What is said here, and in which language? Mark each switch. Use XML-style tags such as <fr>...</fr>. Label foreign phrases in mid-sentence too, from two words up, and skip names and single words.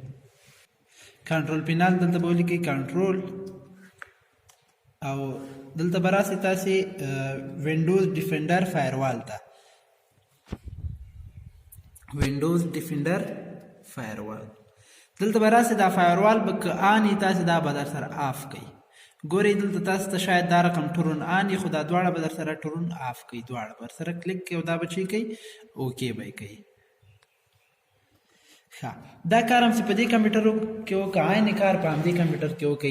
<en>control panel</en> <ps>دلته به ولیکئ کنټرول، او دلته به راسئ تاسې وینډوز ډیفینډر فایروال ته. وینډوز ډیفینډر فایروال دلته به راسئ. دا فایروال به که آن وي تاسې دا به در سره آف کوئ. ګورئ دلته تاسو ته شاید دا رقم</ps> <en>turn on</en> <ps>وي، خو دا دواړه به در سره</ps> <en>turn off</en> <ps>کوئ. دواړه به سره کلیک کوئ او دا به چی کوئ، اوکې به یې کوئ. ښه، دا کار هم چې په دې کمپیوټر کې وکړه، عین کار په همدې کمپیوټر کې وکړئ.</ps>